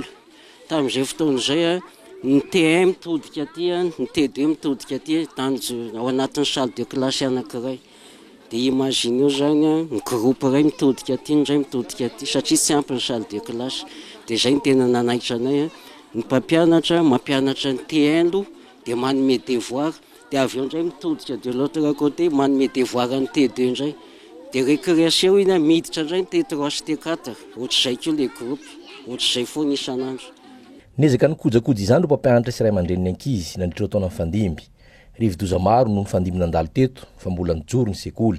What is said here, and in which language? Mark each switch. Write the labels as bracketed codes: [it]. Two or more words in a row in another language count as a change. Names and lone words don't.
[mg] Tamin'izay fotoana izay ny T1 mitodika aty, ny T2 mitodika aty ao anatin'ny [fr] salle de classe [mg] anankiray. Dia imagine io zany ny groupe iray mitodika aty, ny iray mitodika aty satria tsy ampy ny [fr] salle de classe. [mg] Dia izay ny tena nanaitra anay, ny mpampianatra mampianatra ny T1 dia manome devoir, dia avy eo indray mitodika [fr] de l'autre côté [mg] manome devoir ny T2 indray. Dia récréation iny miditra indray ny T3 sy T4, ohatr'izay koa [fr] le groupe, [mg] ohatr'izay foana isan'andro. Nezaka nikojakoja izany ireo mpampianatra sy iray aman-dreniny ankizy nandritra taona mifandimby. Rivi-doza maro no mifandimby nandalo teto fa mbola nijoro ny sekoly.